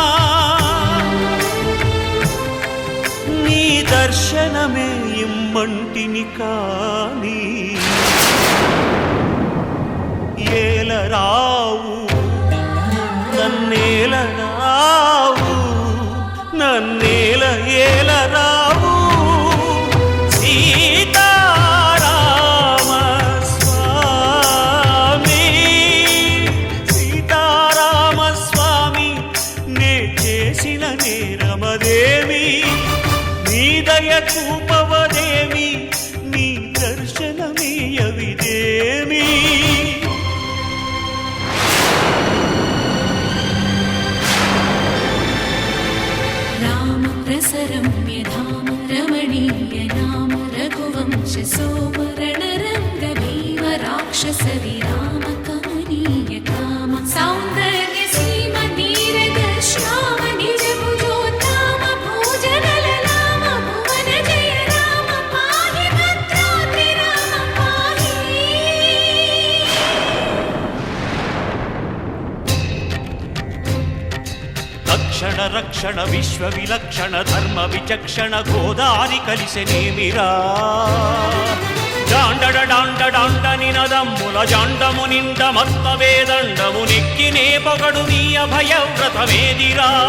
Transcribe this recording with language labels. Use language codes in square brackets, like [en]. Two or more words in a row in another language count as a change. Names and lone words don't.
[te] నీ దర్శనమే ఇమ్మంటిని కాని ఏలరావు నన్నేలరావు నన్నేల ఏలరావు సీతారామ స్వామి సీతారామ స్వామి నే చేసిన నేరమదేమి నీ దయ చూపవదేమి నీ దర్శనమీయవిదేమి [sa] रम्य धाम रमणीय नाम रघुवंश सोमरण रंग भीम राक्षस विराम कमनीय काम सौंदर्य सीम नीरद श्याम निज भुजोत्तम भोजनल राम भुवन जय राम पाहि भद्राद्रि राम पाहि [te] రక్షణ రక్షణ విశ్వ విలక్షణ ధర్మ విచక్షణ గోదారి కలిసెనేమిరా జాండడ డాండ డాండ నినదమ్ముల జాండము నిండ మత్త వేదండము నెక్కినే పొగడు నీ అభయవ్రతమేదిరా